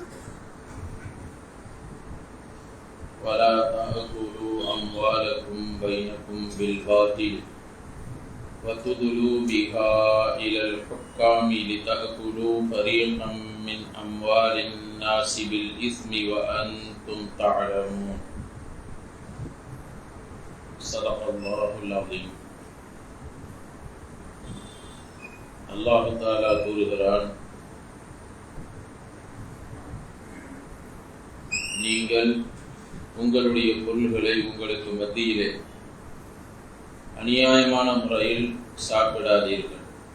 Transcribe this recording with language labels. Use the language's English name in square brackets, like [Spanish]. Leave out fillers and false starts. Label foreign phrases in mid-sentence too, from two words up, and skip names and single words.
[Arabic] ولا تأكلوا أموالكم بينكم بالباطل وتدلوا بها إلى الحكام لتأكلوا فريقا من أموال الناس بالإثم وأنتم تعلمون صدق الله العظيم. الله تعالى [Tamil] கூறுகிறான், நீங்கள் உங்களுடைய பொருள்களை உங்களுக்கு மத்தியிலே அநியாயமான முறையில் சாப்பிடாதீர்கள்.